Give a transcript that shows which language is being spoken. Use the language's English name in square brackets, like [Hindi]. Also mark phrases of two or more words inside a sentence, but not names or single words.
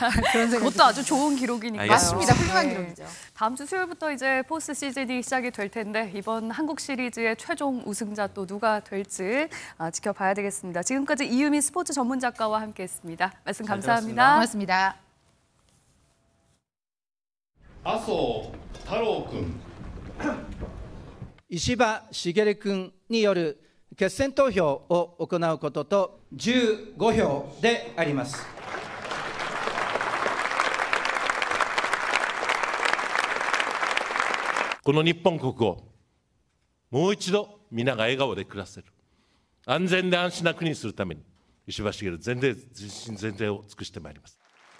[Korean] 그런 생각이 그것도 아주 좋은 기록이니까요. 맞습니다. 훌륭한 네. 기록이죠. 다음 주 수요일부터 이제 포스트 시즌이 시작이 될 텐데 이번 한국 시리즈의 최종 우승자 또 누가 될지 지켜봐야 되겠습니다. 지금까지 이유미 스포츠 전문 작가와 함께했습니다. 말씀 잘 감사합니다. 고맙습니다. [Japanese] 麻生太郎君、石破茂君による決選投票を行うことと15票であります。この日本国をもう一度皆が笑顔で暮らせる安全で安心な国にするために石破茂全身全霊を尽くしてまいります。